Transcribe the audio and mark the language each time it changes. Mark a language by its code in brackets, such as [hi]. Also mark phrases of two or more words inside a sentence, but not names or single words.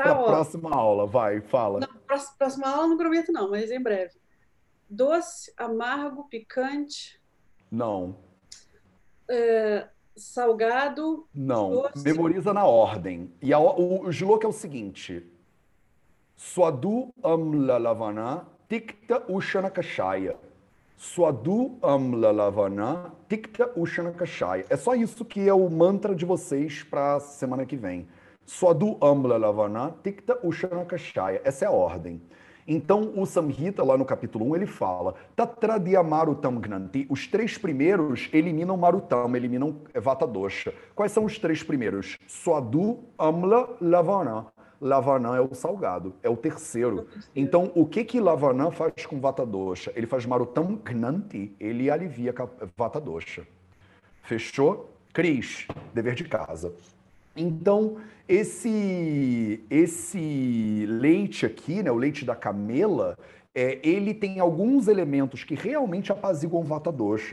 [pt] Pra próxima aula, vai, fala. Não, próxima aula não prometo não, mas em breve. Doce, amargo, picante... Não. Salgado... Não, doce... memoriza na ordem. E o shloka é o seguinte... [sa] स्वादु अम्ल लवण तिक्त उषण कषाय. स्वादु अम्ल लवण तिक्त उषण कषाय. [pt] É só isso que é o mantra de vocês para a semana que vem. [sa] स्वादु अम्ल लवण तिक्त उषण कषाय. [pt] Essa é a ordem. Então, o Samhita, lá no capítulo 1, ele fala [sa] तत्राद्या मारुतं घ्नन्ति. [pt] Os 3 primeiros eliminam marutam, eliminam [sa] वात दोष. [pt] Quais são os 3 primeiros? [sa] स्वादु अम्ल लवण. [pt] Lavanã é o salgado, é o terceiro. Então, o que Lavanã faz com [sa] वात दोष? [pt] Ele faz [sa] मारुतं घ्नन्ति, [pt] ele alivia [sa] वात दोष. [pt] Fechou? Cris, dever de casa. Então, esse leite aqui, né, o leite da camela, ele tem alguns elementos que realmente apaziguam [sa] वात दोष.